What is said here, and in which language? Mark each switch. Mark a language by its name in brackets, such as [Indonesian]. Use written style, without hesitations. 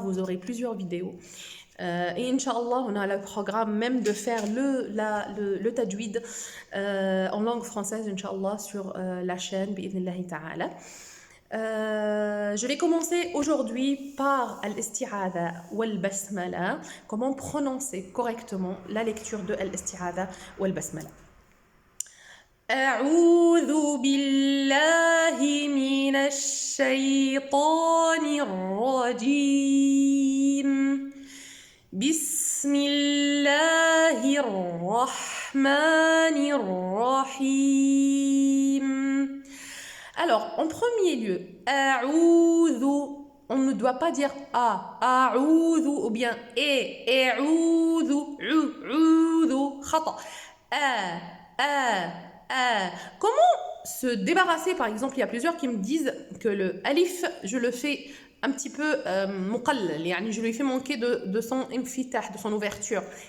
[French] Vous aurez plusieurs vidéos. Et Inch'Allah, on a le programme même de faire le tajwid en langue française, Inch'Allah, sur la chaîne, [Arabic] bi'idhnillahi ta'ala. [French] Je vais commencer aujourd'hui par al-isti'adha wal-basmala, comment prononcer correctement la lecture de al-isti'adha wal-basmala. [Arabic] أعوذ بالله من الشيطان الرجيم بسم الله الرحمن الرحيم. [French] Alors, en premier lieu, a'oudhu, on ne doit pas dire a, a'oudhu, ou bien a'oudhu, a'oudhu, khata, a. Comment se débarrasser, par exemple, il y a plusieurs qui me disent que le alif, je le fais un petit peu muqallal, yani je lui fais manquer de son infitah, de son ouverture.